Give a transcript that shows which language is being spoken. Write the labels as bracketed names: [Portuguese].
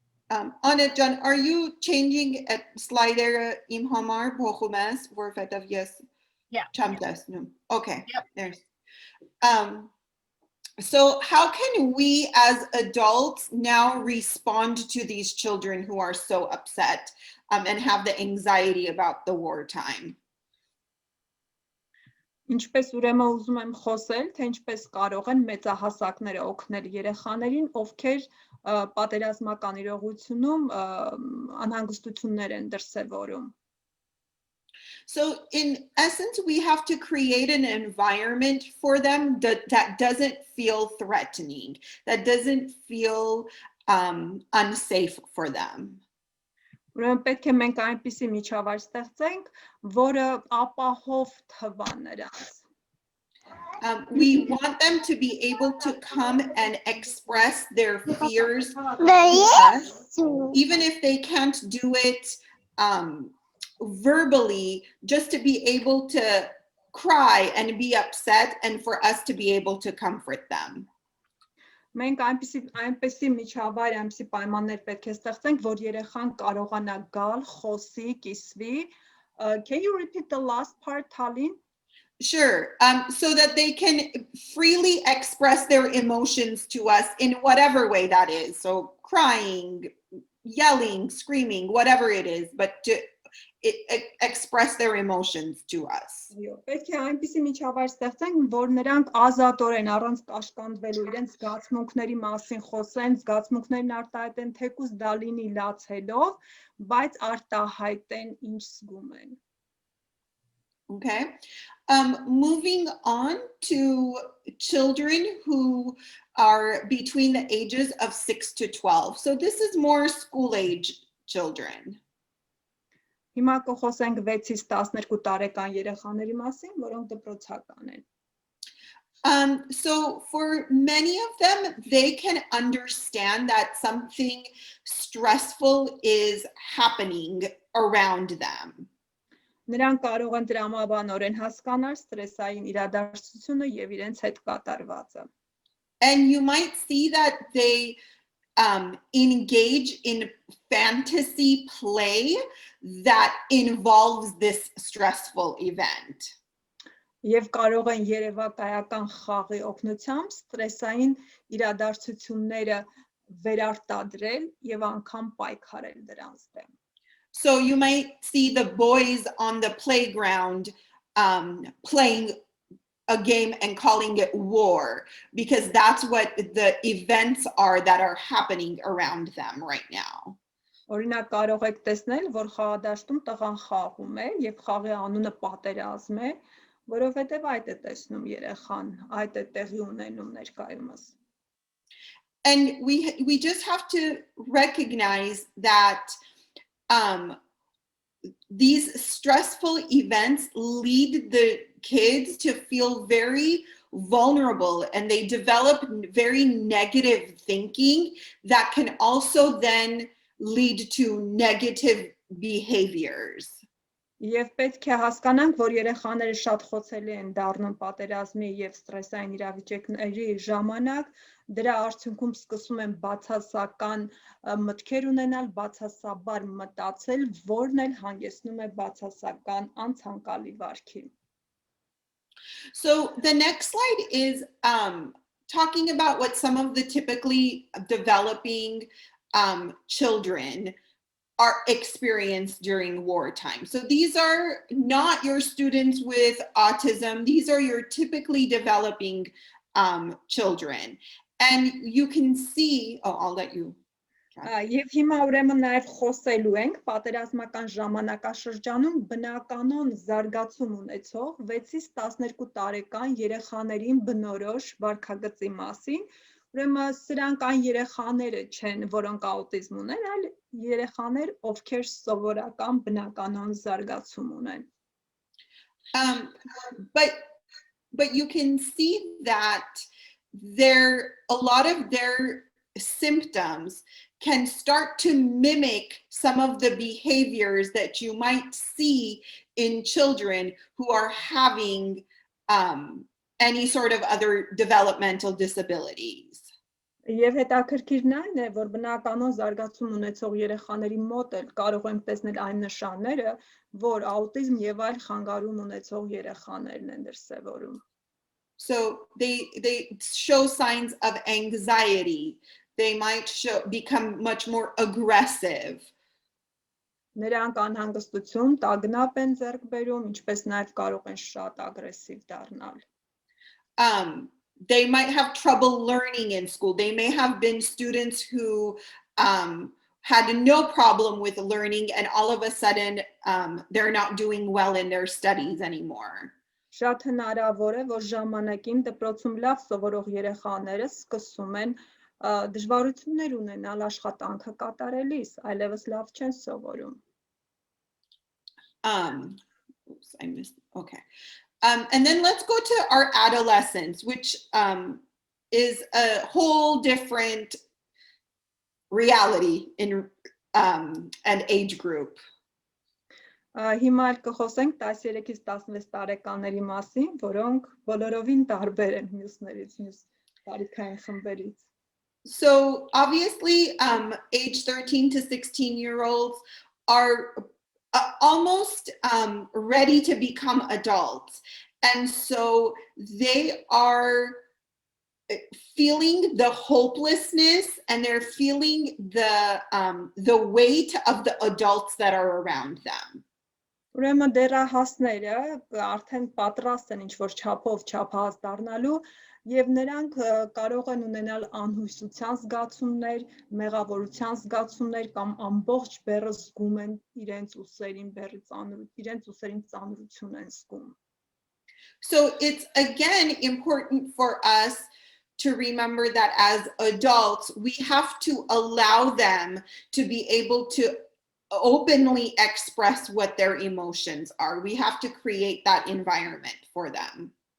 [Armenian] Anna John, [English] are you changing a slider [Armenian] im hamar փոխում որովհետև ես չեմ տեսնում. [English] Okay. Yep. There's so how can we as adults now respond to these children who are so upset and have the anxiety about the wartime? [Armenian] Ինչպես ուրեմն ուզում եմ խոսել, թե ինչպես կարող են մեծահասակները օգնել երեխաներին, ովքեր պատերազմական իրողությունում անհանգստություններ են դրսևորում։ [English] So in essence, we have to create an environment for them that doesn't feel threatening, that doesn't feel unsafe for them. [Armenian] Ուրեմն պետք է մենք այնպիսի միջավայր ստեղծենք, որը ապահով թվա նրանց։ [English] We want them to be able to come and express their fears, even if they can't do it verbally, just to be able to cry and be upset and for us to be able to comfort them. [Armenian] Մենք այնպեսի միջավայր, այնպեսի պայմաններ պետք է ստեղծենք, որ երեխան կարողանա գալ, խոսի, կիսվի. [English] Can you repeat the last part, Tallinn? Sure. So that they can freely express their emotions to us in whatever way that is. So crying, yelling, screaming, whatever it is, but to express their emotions to us. [Armenian] Պետք է այնպիսի միջավայր ստեղծենք, որ նրանք ազատորեն առանց կաշկանդվելու իրենց զգացմունքների մասին խոսեն, զգացմունքներն արտահայտեն, թեկուզ դա լինի լացելով, բայց արտահայտեն ինչ զգում են. [English] Okay. Moving on to children who are between the ages of 6 to 12. So this is more school age children. [Armenian] Հիմա կխոսենք 6-ից 12 տարեկան երեխաների մասին, որոնք դպրոցական են. [English] So for many of them, they can understand that something stressful is happening around them. [Armenian] Նրանք կարող են տրամաբանորեն հասկանալ ստրեսային իրադարձությունը եւ իրենց հետ կատարվածը. [English] And you might see that they engage in fantasy play that involves this stressful event. [Armenian] Եվ կարող են երևակայական խաղի օգնությամբ ստրեսային իրադարձությունները վերարտադրել եւ անգամ պայքարել դրանց դեմ. [English] So you might see the boys on the playground playing a game and calling it war, because that's what the events are that are happening around them right now. [Armenian] Օրինակ կարող եք տեսնել, որ խաղադաշտում տղան խաղում է եւ խաղի անունը պատերազմ է, որովհետեւ այդ է տեսնում երեխան, այդ է տեղի ունենում ներկայումս. [English] And we just have to recognize that these stressful events lead the kids to feel very vulnerable, and they develop very negative thinking that can also then lead to negative behaviors. [Armenian] Եվ պետք է հասկանանք, որ երեխաները շատ խոցելի են դառնում պատերազմի եւ ստրեսային իրավիճակների ժամանակ, դրա արդյունքում սկսում են բացասական մտքեր ունենալ, բացասաբար մտածել, որն էլ հանգեցնում է բացասական անցանկալի վարքի. [English] So the next slide is talking about what some of the typically developing children are experienced during wartime. So these are not your students with autism. These are your typically developing children. And you can see, I'll let you. [Armenian] Եվ հիմա ուրեմն նաև խոսելու ենք պատերազմական ժամանակաշրջանում բնականon զարգացում ունեցող 6-ից 12 տարեկան երեխաներին բնորոշ վարքագծի մասին. Ուրեմն սրանք այն երեխաները չեն, որոնք աուտիզմ ունեն, այլ երեխաներ, ովքեր սովորական բնականon զարգացում ունեն. [English] But you can see that a lot of their symptoms can start to mimic some of the behaviors that you might see in children who are having any sort of other developmental disabilities. [Armenian] Եվ հետաքրքիրն այն է, որ բնականon զարգացում ունեցող երեխաների մոտ էլ կարող ենք տեսնել այն նշանները, որ աուտիզմ եւ այլ խանգարում ունեցող երեխաներն են դրսևորում. [English] So they show signs of anxiety. They might become much more aggressive. [Armenian] Նրանք անհանգստություն, տագնապ են ձեռք բերում, ինչպես նաև կարող են շատ ագրեսիվ դառնալ. [English] They might have trouble learning in school. They may have been students who had no problem with learning, and all of a sudden they're not doing well in their studies anymore. [Armenian] Շատ հնարավոր է, որ ժամանակին դպրոցում լավ սովորող երեխաները սկսում են դժվարություններ ունենալ աշխատանքը կատարելիս, այլևս լավ չեն սովորում. [English] Oops, I missed. Okay. And then let's go to our adolescence, which is a whole different reality in an age group. [Armenian] Հիմա կխոսենք 13-ից 16 տարեկանների մասին, որոնք բոլորովին տարբեր են մյուսներից, մյուս տարիքային խմբերից. [English] So obviously, age 13 to 16-year-olds are almost ready to become adults. And so they are feeling the hopelessness and they're feeling the weight of the adults that are around them. [Armenian] Ուրեմն դեռահասները արդեն պատրաստ են ինչ-որ չափով չափահաս դառնալու եւ նրանք կարող են ունենալ անհույսության զգացումներ, մեղավորության զգացումներ կամ ամբողջ բեռը զգում են իրենց ուսերին ծանրություն են զգում. [English] So it's again important for us to remember that as adults, we have to allow them to be able to openly express what their emotions are. We have to create that environment for them.